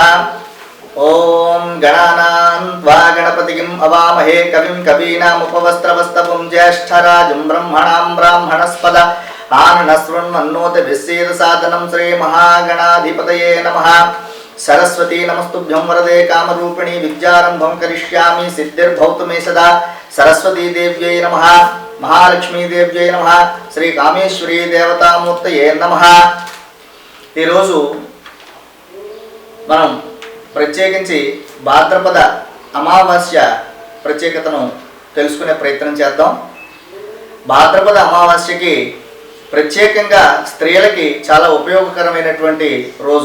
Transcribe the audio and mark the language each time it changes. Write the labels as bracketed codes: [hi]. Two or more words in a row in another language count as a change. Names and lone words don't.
[sa] ओं गणानां त्वा गणपतिं अवामहे कविं कवीनामुपवस्त्रवस्तवं ज्येष्ठराजं ब्रह्मणां ब्राह्मणस्पद आननस्रुण्वन्नोतिभिस्सीदसादनं श्रीमहागणाधिपतये नमः। सरस्वती नमस्तुभ्यं वरदे कामरूपिणी विद्यारंभं करिष्यामि सिद्धिर्भवतु मे सदा। सरस्वती देव्यै नमः। महालक्ष्मी देव्यै नमः। श्री कामेश्वरी देवतामूर्तये नमः। [te] ఈ రోజు మనం ప్రత్యేకించి భాద్రపద అమావాస్య ప్రత్యేకతను తెలుసుకునే ప్రయత్నం చేద్దాం. భాద్రపద అమావాస్యకి ప్రత్యేకంగా స్త్రీలకి చాలా ఉపయోగకరమైనటువంటి రోజు.